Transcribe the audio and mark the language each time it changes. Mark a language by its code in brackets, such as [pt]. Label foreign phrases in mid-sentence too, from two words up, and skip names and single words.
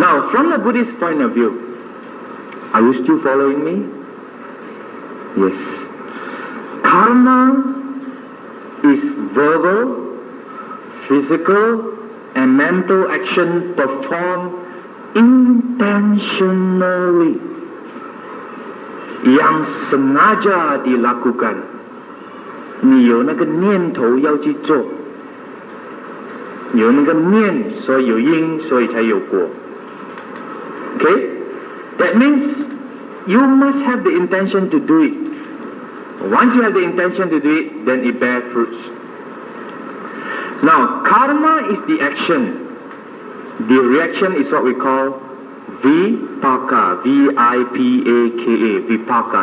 [en] Now, from the Buddhist point of view, are you still following me? Yes. Karma is verbal, physical, and mental action performed intentionally, [ms] yang sengaja dilakukan. [zh] 你有那个念头要去做，有那个念，所以有因，所以才有果。Okay? [en] That means you must have the intention to do it. Once you have the intention to do it, then it bears fruits. Now, karma is the action. The reaction is what we call vipaka, V-I-P-A-K-A, vipaka.